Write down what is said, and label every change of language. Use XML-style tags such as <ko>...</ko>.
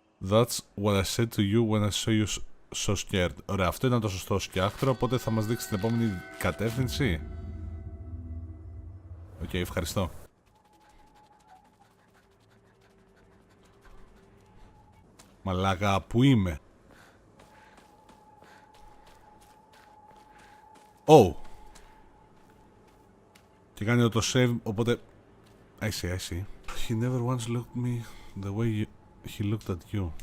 <en>That's what I said to you when I saw you so scared.</en> <el>Ωραία, αυτό ήταν το σωστό σκιάχτρο, οπότε θα μας δείξει την επόμενη κατεύθυνση. Οκ, ευχαριστώ. Μαλάκα, πού είμαι? Oh. Και κάνει το save, οπότε...</el> <en>I see. He never once looked me the way he looked at you.</en>